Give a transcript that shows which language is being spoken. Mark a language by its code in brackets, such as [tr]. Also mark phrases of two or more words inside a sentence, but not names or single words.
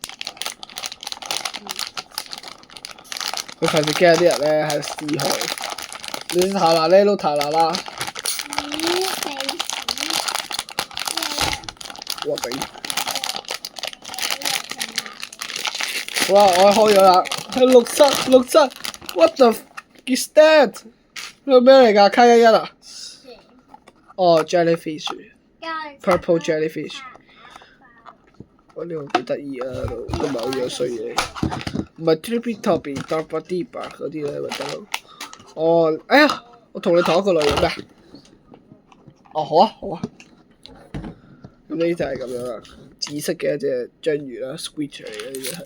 [yue] 佢費事驚啲人咧喺度試佢。你塔啦咧都塔啦啦。我頂！好啦，我開咗啦，係 6、7， [en] what the is that？ [yue] 呢個咩嚟㗎？K11啊？哦 ， [en] jellyfish，purple jellyfish。 [yue] 我呢個幾得意啊，都唔係好樣衰嘢。唔係 Trippy-Toppy、Darpa-Deepa 嗰啲咧咪得咯。哦，哎呀，我同你同一個類型咩？哦，好啊。咁呢就係咁樣啦，紫色嘅一隻章魚啦 ，squid 嚟嘅呢隻係。